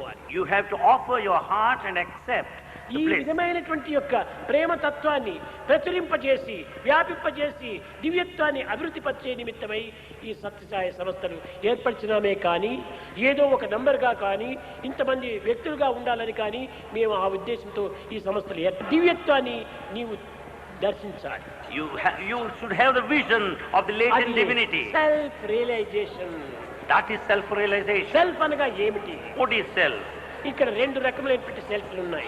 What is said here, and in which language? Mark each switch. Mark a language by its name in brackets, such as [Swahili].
[English] You have to offer your heart and accept [Telugu] ఈ విధమైనటువంటి యొక్క ప్రేమ తత్వాన్ని ప్రచురింపజేసి వ్యాపింపజేసి దివ్యత్వాన్ని అభివృద్ధి పరిచే నిమిత్తమై ఈ సత్యసాయి సంస్థలు ఏర్పరిచినామే కానీ ఏదో ఒక నంబర్గా కానీ ఇంతమంది వ్యక్తులుగా ఉండాలని కానీ మేము ఆ ఉద్దేశంతో ఈ సంస్థలు దివ్యత్వాన్ని నీవు దర్శించాలి. [English] You should have the vision of the latent divinity. Self realization. That is self realization. [Telugu] Self అనగా ఏమిటి? [English] What is self? [Telugu] ఇక్కడ రెండు రకములైనటువంటి సెల్ఫ్లు ఉన్నాయి.